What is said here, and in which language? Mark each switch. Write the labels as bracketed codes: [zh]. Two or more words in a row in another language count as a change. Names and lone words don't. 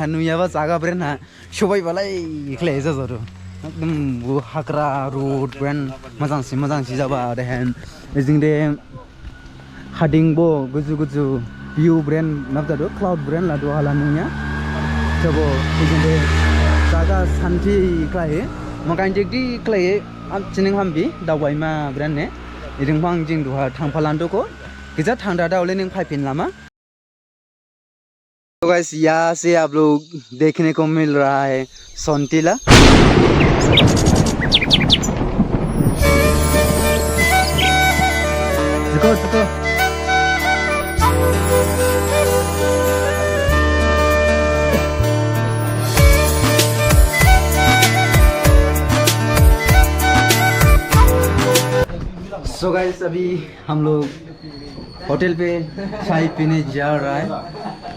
[brx] नुयाबा जागा ब्रेना सबायबालाय इख्लाय जाजारो एकदम हाग्रा रोड ब्रेन मोजांसि जाबा देहेन इजिंदे हादिंबो गुजु व्यू ब्रेन नाबदादो क्लाउड ब्रेन लादो हाला नुया तबो इजिंदे जागा शान्ति इख्लाय मकान जेकदि इख्लाय आम चिनिं हामबि दावबायमा ब्रेन ने इदिंफां जिं दुहा थांफालांदोको गिजा थांदा दावले निं फाइपिन लामा। [hi] तो गाइस यहाँ से आप लोग देखने को मिल रहा है सोनटीला। रुको [en] so guys [hi] अभी हम लोग होटल पे चाय पीने जा रहा है।